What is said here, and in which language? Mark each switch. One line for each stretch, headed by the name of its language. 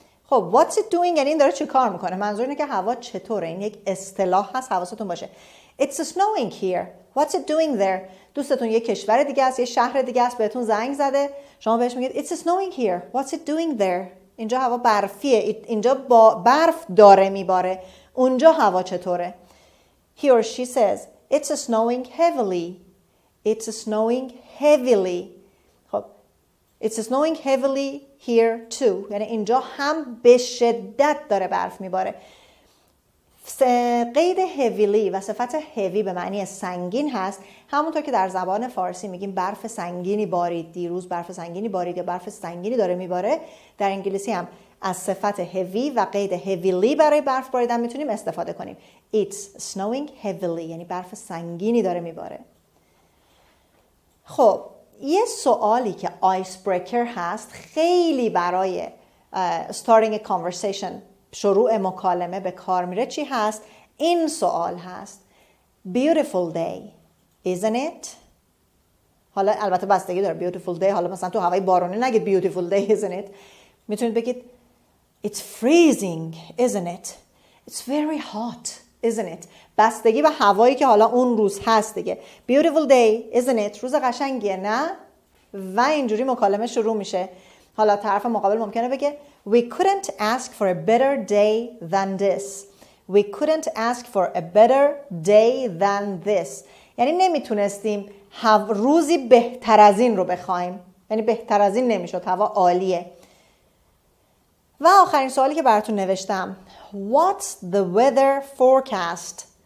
Persian: خب
English: what's it doing
Persian: یعنی این داره چی کار میکنه؟ منظور اینه که هوا چطوره. این یک اصطلاح هست، حواستون باشه.
English: It's snowing here. What's it doing there?
Persian: دوستتون یه کشور دیگه است، یه شهر دیگه است، بهتون زنگ زده، شما بهش میگید
English: It's snowing here. What's it doing there?
Persian: اینجا هوا برفیه، اینجا با برف داره میباره. اونجا هوا چطوره؟
English: He or she says It's snowing heavily. It's snowing heavily. خب It's snowing heavily here too.
Persian: یعنی اینجا هم به شدت داره برف میباره. قید heavily و صفت heavy به معنی سنگین هست. همونطور که در زبان فارسی میگیم برف سنگینی بارید، دیروز برف سنگینی بارید یا برف سنگینی داره میباره، در انگلیسی هم از صفت heavy و قید heavily برای برف باریدن میتونیم استفاده کنیم.
English: It's snowing heavily
Persian: یعنی برف سنگینی داره میباره. خب یه سوالی که آیس بریکر هست، خیلی برای
English: starting a conversation،
Persian: شروع مکالمه به کار میره، چی هست؟ این سوال هست.
English: Beautiful day, isn't it?
Persian: حالا البته بستگی داره
English: beautiful day،
Persian: حالا مثلا تو هوای بارونی نگید
English: beautiful day, isn't it؟
Persian: میتونید بگید
English: It's freezing, isn't it? It's very hot, isn't it?
Persian: بستگی به هوایی که حالا اون روز هست دیگه.
English: Beautiful day, isn't it?
Persian: روز قشنگیه نه؟ و اینجوری مکالمه شروع میشه. حالا طرف مقابل ممکنه بگه
English: We couldn't ask for a better day than this. We couldn't ask for a better day than this.
Persian: یعنی نمیتونستیم روزی بهتر از این رو بخوایم. یعنی بهتر از این نمیشد، هوا عالیه. و آخرین سوالی که براتون نوشتم
English: What's the weather forecast?